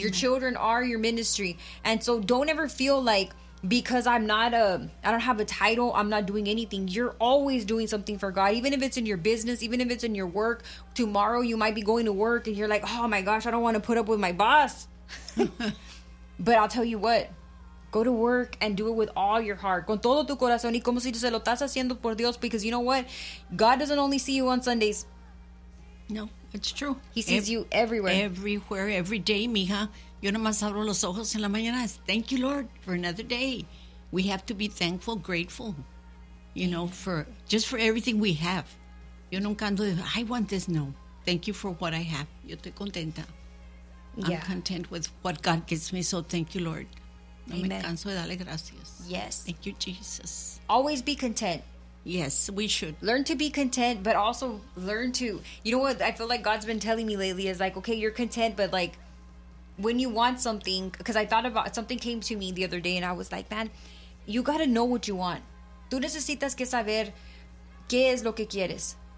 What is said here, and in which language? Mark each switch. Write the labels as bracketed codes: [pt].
[en] Your children are your ministry. And so don't ever feel like, because I don't have a title, I'm not doing anything. You're always doing something for God, even if it's in your business, even if it's in your work. Tomorrow you might be going to work and you're like, oh my gosh, I don't want to put up with my boss. But I'll tell you what, go to work and do it with all your heart. [es] Con todo tu corazón y como si se lo estás haciendo por Dios. [en] Because you know what? God doesn't only see you on Sundays. No, it's true. He sees you everywhere. Everywhere, every day, mija. [es] Yo nomás abro los ojos en la mañana. [en] Thank you, Lord, for another day. We have to be thankful, grateful, you know, for just for everything we have. [es] Yo nunca ando, [en] I want this. No. Thank you for what I have. [es] Yo estoy contenta. [en] Yeah. I'm content with what God gives me. So thank you, Lord. No Amen. [es] Me canso de darle gracias. [en] Yes. Thank you, Jesus. Always be content. Yes, we should. Learn to be content, but also learn to. You know what I feel like God's been telling me lately is like, okay, you're content, but like, when you want something, because I thought about something came to me the other day and I was like, man, you got to know what you want. [es] Tú necesitas que saber qué es lo que quieres.